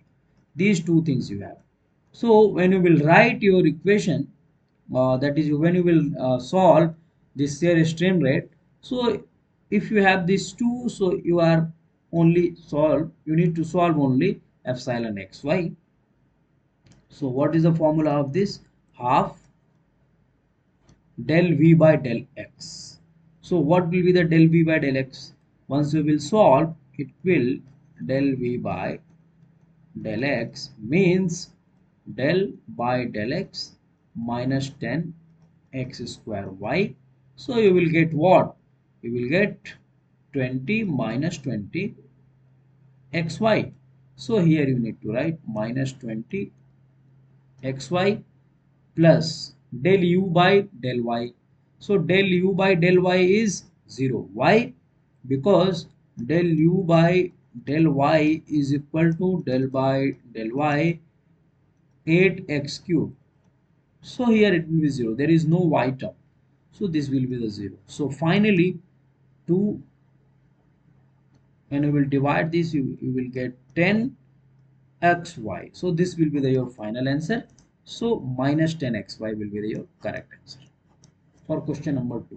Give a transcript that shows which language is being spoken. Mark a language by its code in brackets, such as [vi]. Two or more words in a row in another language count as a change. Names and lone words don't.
[en] These two things you have. So when you will write your equation, that is when you will solve this shear strain rate. So if you have these two, so you are only solve. You need to solve only epsilon xy. So what is the formula of this? Half del v by del x. So what will be the del v by del x? Once we will solve, it will del v by del x means del by del x minus 10 x square y. So you will get what? You will get 20 minus 20 xy. So here you need to write minus 20 xy plus del u by del y. So del u by del y is 0. Why? Because del u by del y is equal to del by del y 8x cube. So here it will be 0. There is no y term. So this will be the 0. So finally, 2, when you will divide this, you will get 10 xy. So this will be your final answer. So minus 10 xy will be your correct answer for question number 2.